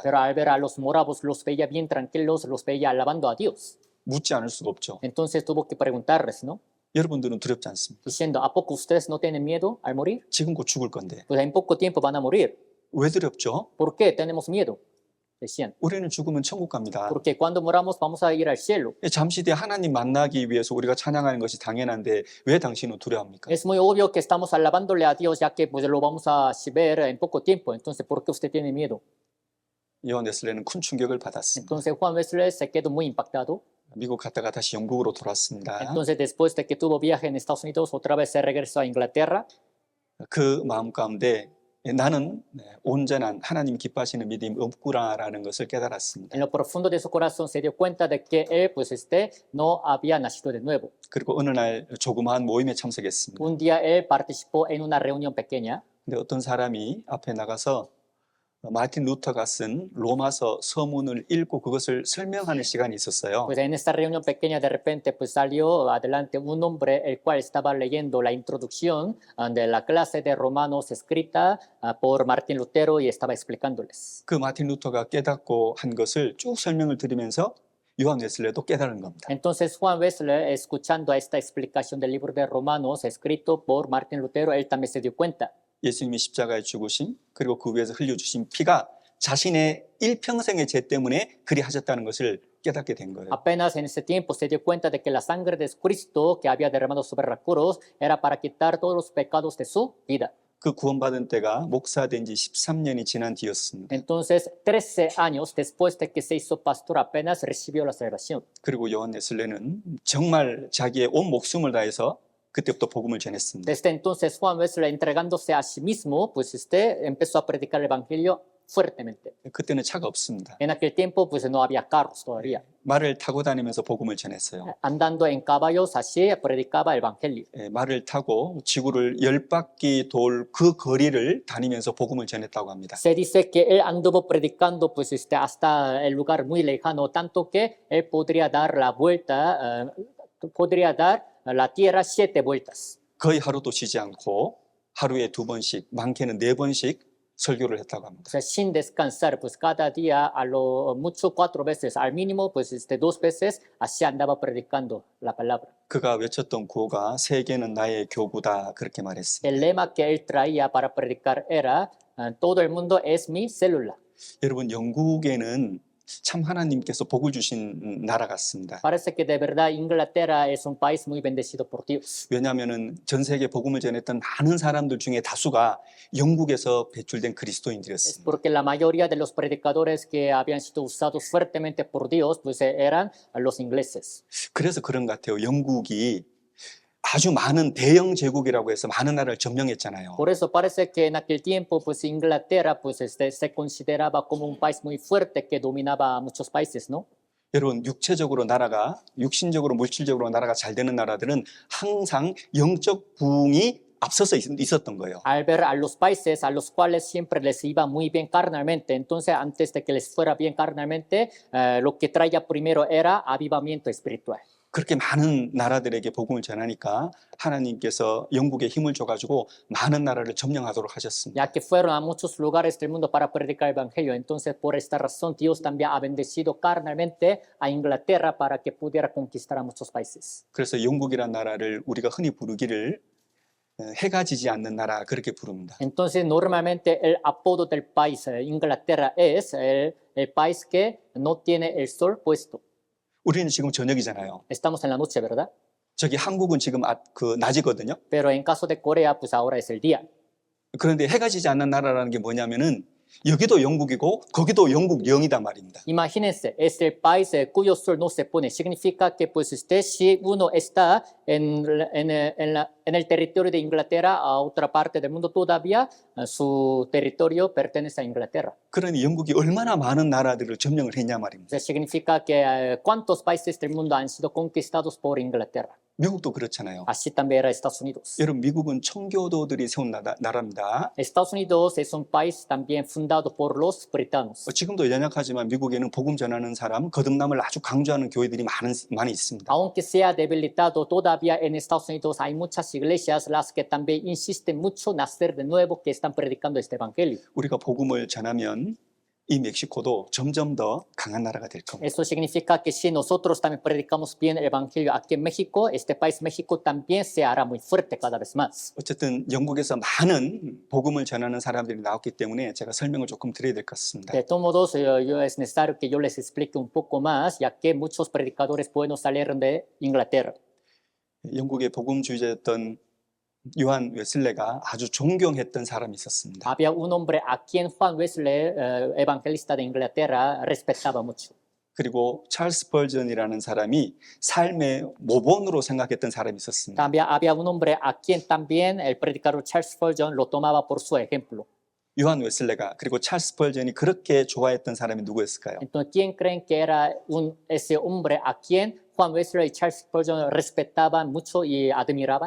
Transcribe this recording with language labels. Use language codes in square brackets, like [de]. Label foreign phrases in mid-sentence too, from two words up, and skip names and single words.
[es] Pero al ver a los moravos, los veía bien tranquilos, los veía alabando a Dios. [ko] 묻지 않을 수가 없죠. [es] Entonces tuvo que preguntarles, ¿no? [ko] 여러분들은 두렵지 않습니까? [es] Diciendo, ¿a poco ustedes no tienen miedo al morir? [ko] 지금 곧 죽을 건데 [es] Pues en poco tiempo van a morir. [ko] 왜 두렵죠? [es] ¿Por qué tenemos miedo? Decían. [ko] 우리는 죽으면 천국 갑니다. [es] Porque cuando moramos vamos a ir al cielo. [ko] 잠시 뒤에 하나님 만나기 위해서 우리가 찬양하는 것이 당연한데 왜 당신은 두려워합니까? [es] Es muy obvio que estamos alabándole a Dios ya que pues, lo vamos a ver en poco tiempo. Entonces, ¿por qué usted tiene miedo? [ko] 요한 웨슬레는 큰 충격을 받았습니다. [es] Entonces Juan Wesley se quedó muy impactado. [ko] 미국 갔다가 다시 영국으로 돌아왔습니다. [es] Entonces, después de que tuvo viaje en Estados Unidos, otra vez se regresó a Inglaterra. [ko] 그 마음 가운데 나는 온전한 하나님 기뻐하시는 믿음이 없구나라는 것을 깨달았습니다. [es] En lo profundo de su corazón se dio cuenta de que él, pues no había nacido de nuevo. [ko] 그리고 어느 날 조그마한 모임에 참석했습니다. [es] Un día él participó en una reunión pequeña. [ko] 근데 어떤 사람이 앞에 나가서 마틴 루터가 쓴 로마서 서문을 읽고 그것을 설명하는 시간이 있었어요. [es] Pues en esta reunión pequeña de repente pues salió adelante un hombre el cual estaba leyendo la introducción de la clase de Romanos escrita por Martín Lutero y estaba explicándoles. [ko] 그 마틴 루터가 깨닫고 한 것을 쭉 설명을 드리면서 요한 웨슬레도 깨달은 겁니다. [es] Entonces Juan Wesley, escuchando esta explicación del libro de Romanos escrito por Martín Lutero, él también se dio cuenta. [ko] 예수님이 십자가에 죽으심 그리고 그 위에서 흘려주신 피가 자신의 일평생의 죄 때문에 그리 하셨다는 것을 깨닫게 된 거예요. [es] Apenas en ese tiempo se dio cuenta de que la sangre de Cristo que había derramado sobre la cruz era para quitar todos los pecados de su vida. [ko] 그 구원받은 때가 목사된 지 13년이 지난 뒤였습니다. [es] Entonces, 13 años después de que se hizo pastor, apenas recibió la salvación. [ko] 그리고 요한 웨슬레는 정말 자기의 온 목숨을 다해서 그때부터 복음을 전했습니다. [es] Desde entonces, Juan Wesley, entregándose a sí mismo, pues empezó a predicar el evangelio fuertemente. [ko] 그때는 차가 없습니다. [es] En aquel tiempo, pues no había carros todavía. [ko] 말을 타고 다니면서 복음을 전했어요. [es] Andando en caballos, así predicaba el evangelio. [ko] 말을 타고 지구를 10바퀴 돌 그 거리를 다니면서 복음을 전했다고 합니다. [es] Se dice que él anduvo predicando pues hasta el lugar muy lejano, tanto que él podría dar la vuelta, podría dar la tierra 7 vueltas. [ko] 거의 하루도 쉬지 않고 하루에 2번씩, 많게는 4번씩 설교를 했다고 합니다. [es] O sea, sin descansar, pues cada día a lo mucho 4 veces, al mínimo pues 2 veces, así andaba predicando la palabra. [ko] 그가 외쳤던 구호가 세계는 나의 교구다 그렇게 말했습니다. [es] El lema que él traía para predicar era todo el mundo es mi célula. [ko] 여러분 영국에는 참 하나님께서 복을 주신 나라 같습니다. [es] Parece que de verdad Inglaterra es un país muy bendecido por Dios. [ko] 왜냐하면은 전 세계 복음을 전했던 많은 사람들 중에 다수가 영국에서 배출된 [es] Es [ko] 그리스도인들이었습니다. [es] porque la mayoría de los predicadores que habían sido usados fuertemente por Dios pues eran los ingleses. [ko] 그래서 그런 것 같아요. 영국이 아주 많은 대영 제국이라고 해서 많은 나라를 점령했잖아요. [es] Por eso parece que en aquel tiempo pues Inglaterra pues se consideraba como un país muy fuerte que dominaba a muchos países, ¿no? [ko] 여러분 육체적으로 나라가 육신적으로 물질적으로 나라가 잘 되는 나라들은 항상 영적 부흥이 앞서서 있었던 거예요. [es] Al ver a los países a los cuales siempre les iba muy bien carnalmente, entonces antes de que les fuera bien carnalmente, lo que traía primero era avivamiento espiritual. [ko] 그렇게 많은 나라들에게 복음을 전하니까 하나님께서 영국에 힘을 줘가지고 많은 나라를 점령하도록 하셨습니다. [es] Ya que fueron a muchos lugares del mundo para predicar el evangelio, entonces por esta razón Dios también ha bendecido carnalmente a Inglaterra para que pudiera conquistar a muchos países. [ko] 그래서 영국이란 나라를 우리가 흔히 부르기를 해가 지지 않는 나라 그렇게 부릅니다. [es] Entonces normalmente el apodo del país Inglaterra es el país que no tiene el sol puesto. [ko] 우리는 지금 저녁이잖아요. [es] Estamos en la noche, ¿verdad? [ko] 저기 한국은 지금 그 낮이거든요. [es] Pero en caso de Corea, pues ahora es el día. [ko] 그런데 해가 지지 않는 나라라는 게 뭐냐면은 여기도 영국이고 거기도 영국 영이단 말입니다. [es] Imagínense, es el país cuyo sol no se pone. Significa que pues si uno está en el territorio de Inglaterra, a otra parte del mundo todavía, su territorio pertenece a Inglaterra. [ko] 그러니 영국이 얼마나 많은 나라들을 점령을 했냐 말입니다. [es] Eso significa que cuántos países del mundo han sido conquistados por Inglaterra. [ko] 미국도 그렇잖아요. [es] Así también era Estados Unidos. [ko] 여러분 미국은 청교도들이 세운 나라입니다. [es] Estados Unidos es un país también fundado por los britanos. [ko] 지금도 연약하지만 미국에는 복음 전하는 사람, 거듭남을 아주 강조하는 교회들이 많이 있습니다. [es] Aunque sea debilitado, todavía en Estados Unidos hay muchas iglesias las que también insisten mucho en nacer de nuevo, que están predicando este evangelio. [ko] 우리가 복음을 전하면 이 멕시코도 점점 더 강한 나라가 될 겁니다. [es] Eso significa que si nosotros también predicamos bien el evangelio aquí en México, este país México también se hará muy fuerte cada vez más. [ko] 어쨌든 영국에서 많은 복음을 전하는 사람들이 나왔기 때문에 제가 설명을 조금 드려야 될 것 같습니다. [es] De todos modos, es necesario que yo les explique un poco más, ya que muchos predicadores buenos salieron de Inglaterra. [ko] 영국의 복음주의자였던 요한 웨슬레가 아주 존경했던 사람이 있었습니다. [es] Había un hombre a quien Juan Wesley, evangelista de Inglaterra, respetaba mucho. [ko] 그리고 찰스 벌전이라는 사람이 삶의 모본으로 생각했던 사람이 있었습니다. [es] También había un hombre a quien también el predicador Charles Spurgeon lo tomaba por su ejemplo. [ko] 요한 웨슬레가 그리고 찰스 스펄전이 그렇게 좋아했던 사람이 누구였을까요? [es] Entonces, ¿quién creen que era ese hombre a quien Juan Wesley y Charles Spurgeon respetaban mucho y admiraban?